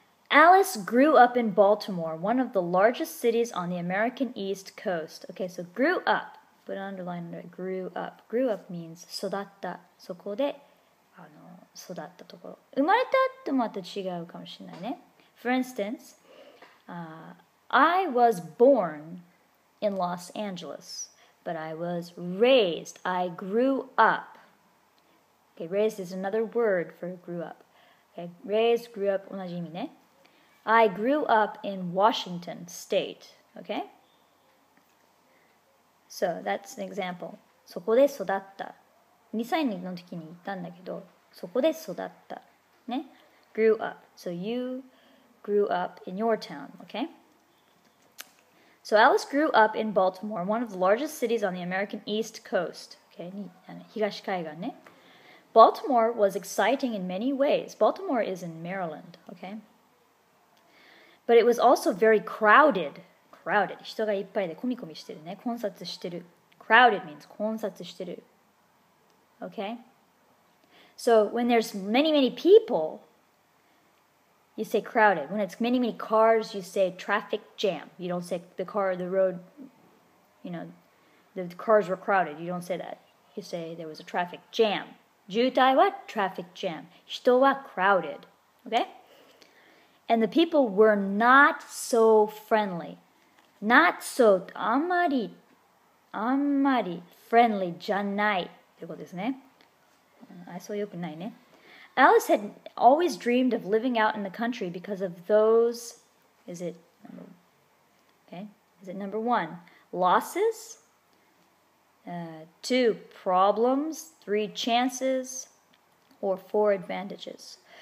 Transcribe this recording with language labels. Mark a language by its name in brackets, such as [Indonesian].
[English] Alice grew up in Baltimore, one of the largest cities on the American East Coast. Okay, so grew up. Put an underline under it. Grew up. Grew up means 育った。 [Japanese] そこで育ったところ。生まれたってまた違うかもしれないね。 [English] For instance, I was born in Los Angeles, but I was raised. I grew up. Okay, raised is another word for grew up. Okay, raised, grew up, [Japanese] 同じ意味ね。 [English] I grew up in Washington State. Okay? So that's an example. [Japanese] そこで育った。 2歳の時に行ったんだけど、そこで育った。 [English] ね。grew up. So you grew up in your town. Okay? So Alice grew up in Baltimore, one of the largest cities on the American East Coast. [Japanese] Okay? 東海岸ね。 [English] Baltimore was exciting in many ways. Baltimore is in Maryland. Okay? But it was also very crowded. Crowded. [Japanese] 人がいっぱいでコミコミしてるね。混雑してる。 [English] Crowded means 混雑してる。 Okay? So when there's many, many people, you say crowded. When it's many, many cars, you say traffic jam. You don't say the road, the cars were crowded. You don't say that. You say there was a traffic jam. [Japanese] 渋滞は [English] traffic jam. 人は crowded. Okay? And the people were not so friendly. Not so, [Japanese] あんまり friendly じゃないってことですね。愛想よくないね。 [English] Alice had always dreamed of living out in the country because of those, is it number 1, losses, 2, problems, 3, chances, or 4, advantages.